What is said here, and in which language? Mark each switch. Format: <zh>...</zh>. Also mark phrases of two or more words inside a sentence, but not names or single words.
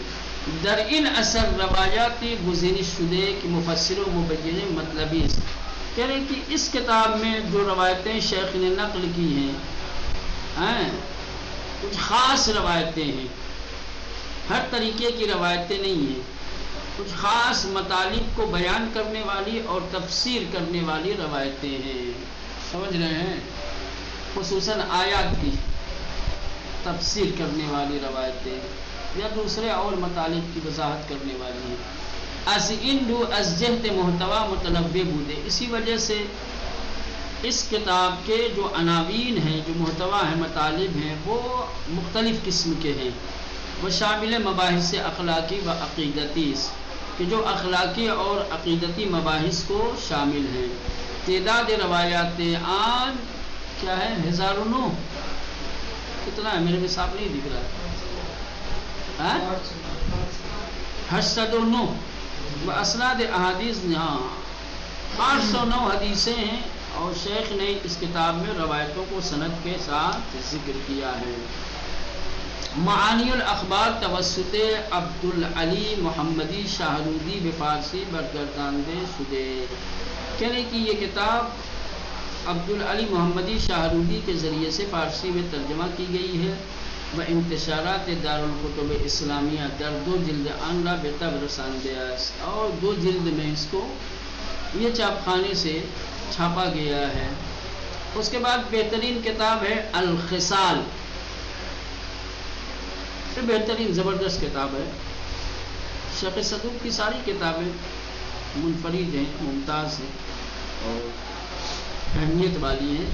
<fa>در ان اثر روایات گزینش شدے کہ مفسر و مبین مطلبی،</fa> <ur>کہہ رہے کہ اس کتاب میں جو روایتیں شیخ نے نقل کی ہیں کچھ خاص روایتیں ہیں، ہر طریقے کی روایتیں نہیں ہیں، کچھ خاص مطالب کو بیان کرنے والی اور تفسیر کرنے والی روایتیں ہیں. سمجھ رہے ہیں؟ خصوصاً آیات کی تفسیر کرنے والی روایتیں یا دوسرے اور مطالب کی وضاحت کرنے والی ہیں.</ur> <fa>از این رو از جہت محتوا متنوع بودے،</fa> <ur>اسی وجہ سے اس کتاب کے جو عناوین ہیں، جو محتوا ہیں، مطالب ہیں، وہ مختلف قسم کے ہیں.</ur> <fa>وہ شامل مباحث اخلاقی و عقیدتی،</fa> <ur>کہ جو اخلاقی اور عقیدتی مباحث کو شامل ہیں.</ur> <fa>تعداد روایات آن</fa> <ur>کیا ہے؟</ur> <fa>1009.</fa> <ur>کتنا ہے؟ میرے حساب نہیں دکھ رہا ہے. 809.</ur> <fa>وہ اسناد احادیث،</fa> <ur>ہاں 809 حدیثیں ہیں، اور شیخ نے اس کتاب میں روایتوں کو سند کے ساتھ ذکر کیا ہے.</ur> <fa>معانی الاخبار توسط عبدالعلی محمدی شاہرودی بفارسی برگردانده شدے.</fa> <ur>کہہ رہے کہ یہ کتاب عبدالعلی محمدی شاہرودی کے ذریعے سے فارسی میں ترجمہ کی گئی ہے</ur> <fa>و انتشارات دارالکتب اسلامیہ در 2 جلد آن را به طبع رسانده است،</fa> <ur>اور 2 جلد میں اس کو یہ چھاپ خانے سے چھاپا گیا ہے۔ اس کے بعد بہترین کتاب ہے الخصال، یہ بہترین زبردست کتاب ہے۔ شیخ صدوق کی ساری کتابیں منفرد ہیں، ممتاز ہیں اور اہمیت والی ہیں۔</ur>